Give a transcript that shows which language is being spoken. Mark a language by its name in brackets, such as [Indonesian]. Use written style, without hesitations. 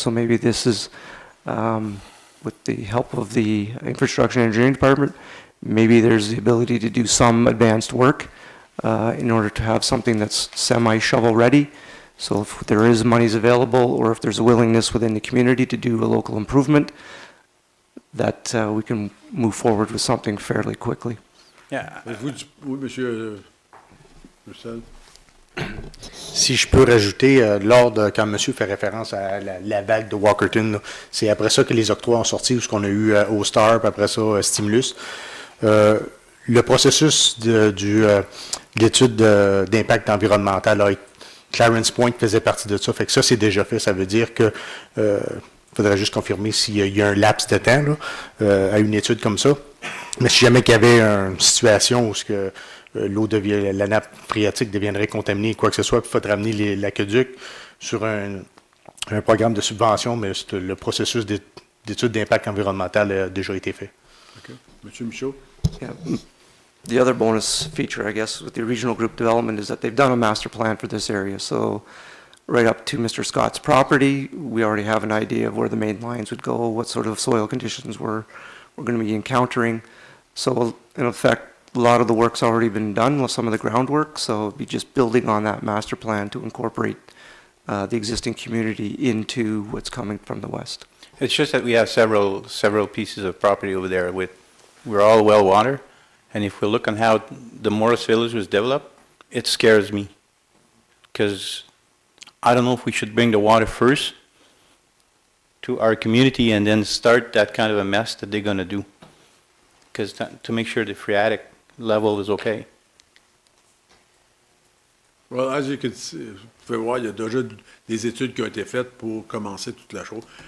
[English] So maybe this is, with the help of the infrastructure and engineering department, maybe there's the ability to do some advanced work in order to have something that's semi-shovel ready. So if there is monies available, or if there's a willingness within the community to do a local improvement, that we can move forward with something fairly quickly. Yeah. [French] Oui, monsieur Roussel. Si je peux rajouter, quand monsieur fait référence à la vague de Walkerton, c'est après ça que les octrois ont sorti, où ce qu'on a eu au Star, puis après ça, Stimulus. Le processus d'étude d'impact environnemental, Clarence Point faisait partie de ça, fait que ça, c'est déjà fait. Ça veut dire que faudrait juste confirmer s'il y a un laps de temps là, à une étude comme ça. Mais si jamais il y avait une situation où la nappe phréatique deviendrait contaminée, quoi que ce soit, il faudrait amener l'aqueduc sur un programme de subvention, mais le processus d'étude d'impact environnemental a déjà été fait. OK. Monsieur Michaud? [English] Yeah. The other bonus feature, I guess, with the regional group development is that they've done a master plan for this area. So right up to Mr. Scott's property, we already have an idea of where the main lines would go, what sort of soil conditions we're going to be encountering. So in effect, a lot of the work's already been done, some of the groundwork, so it'd be just building on that master plan to incorporate the existing community into what's coming from the west. It's just that we have several pieces of property over there we're all well water, and if we look on how the Morris Village was developed, it scares me, because I don't know if we should bring the water first to our community and then start that kind of a mess that they're going to do, because to make sure the phreatic level is okay. Well, as you can see, [French] vous pouvez voir, il y a déjà des études qui ont été faites pour commencer toute la chose.